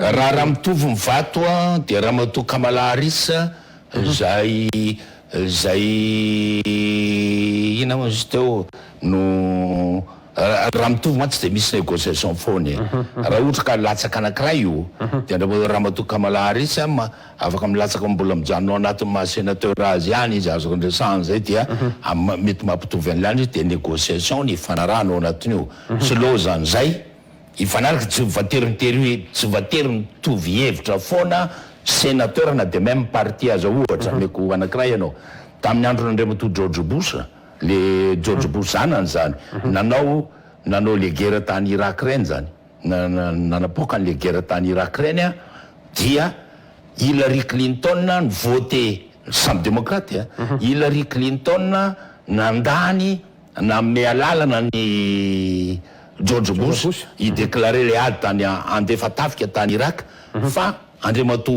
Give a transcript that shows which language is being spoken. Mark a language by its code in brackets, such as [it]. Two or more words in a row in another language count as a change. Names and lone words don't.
[mg] raha mitovy mivato dia raha matoa Kamala Harris zay ina moa izy teo no raha mitovy mantsy de misy négociation foany raha ohatra ka latsaka anankiray io de raha matoa Kamala Harris afaka milatsaka mbola mijanona anatin'ny maha-sénateur azy ihany izy azo resahana zay dia mety mampitovy an'ilany izy de négociation ny ifanarahana ao anatin'io sy loha zany zay ifanaraka tsy voatery mitovy hevitra foana sénateur na [fr] de même parti [mg] aza ohatra meko anankiray ianao tamin'ny andron'andriamatoa George Bush le George Bush zanany zany nanao [fr] le guerre [mg] tany Irak reny zany nanapoka [fr] le guerre [mg] tany Irak reny dia Hillary Clinton ny voté samy démocrate Hillary Clinton nandany nanome alalana ny George Bush idéclaré le ady tany andefa tafika tany Irak fa andriamatoa